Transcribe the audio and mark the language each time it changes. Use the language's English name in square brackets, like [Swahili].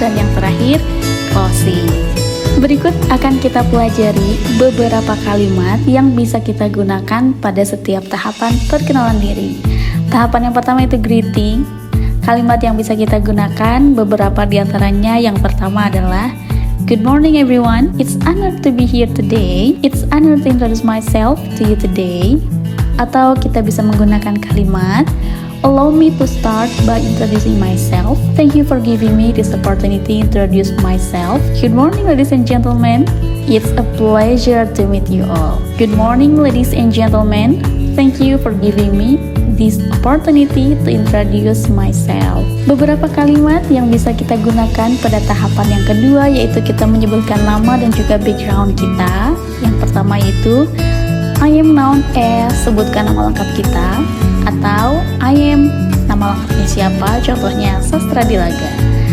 [Indonesian] Dan yang terakhir closing. Berikut akan kita pelajari beberapa kalimat yang bisa kita gunakan pada setiap tahapan perkenalan diri. Tahapan yang pertama itu greeting. Kalimat yang bisa kita gunakan beberapa diantaranya. Yang pertama adalah [English] good morning everyone, it's honored to be here today. It's honored to introduce myself to you today. [Indonesian] Atau kita bisa menggunakan kalimat [English] allow me to start by introducing myself. Thank you for giving me this opportunity to introduce myself. Good morning ladies and gentlemen, it's a pleasure to meet you all. Good morning ladies and gentlemen, thank you for giving me this opportunity to introduce myself. [Indonesian] Beberapa kalimat yang bisa kita gunakan pada tahapan yang kedua yaitu kita menyebutkan nama dan juga background kita. Yang pertama yaitu [English] I am known as, [Indonesian] sebutkan nama lengkap kita. Atau I am, nama lengkapnya siapa, contohnya Sastra Dilaga.